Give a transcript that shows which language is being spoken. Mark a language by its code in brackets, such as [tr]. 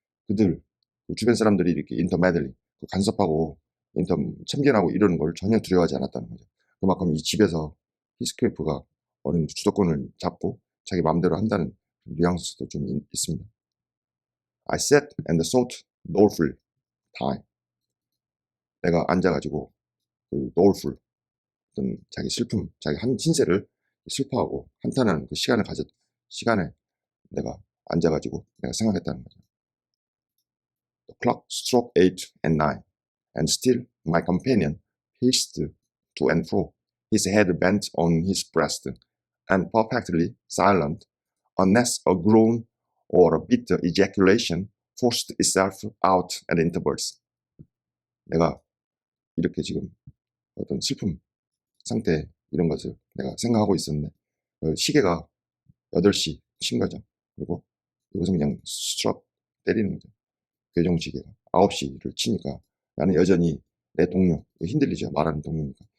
[ko] 그들, 그 주변 사람들이 이렇게 intermeddling, 그 간섭하고 참견하고 이러는 걸 전혀 두려워하지 않았다는 거죠. 그만큼 이 집에서 히스클리프가 어느 주도권을 잡고 자기 마음대로 한다는 뉘앙스도 좀 있습니다. [en] I sat and thought doleful time. [ko] 내가 앉아가지고 그 doleful, 어떤 자기 슬픔, 자기 한 신세를 슬퍼하고 한탄하는 그 시간에 내가 앉아가지고 내가 생각했다는 거죠. [en] The clock struck 8 and 9, and still my companion paced to and fro, his head bent on his breast, and perfectly silent, unless a groan or a bitter ejaculation forced itself out at intervals. [ko] 내가 이렇게 지금 어떤 슬픔 상태, 이런 것을 내가 생각하고 있었는데 시계가 8시 친 거죠. 그리고 이것은 그냥 스트럭 때리는 거죠. 교정시계가 9시를 치니까 나는 여전히 내 동료, 힌들리죠. 말하는 동료니까.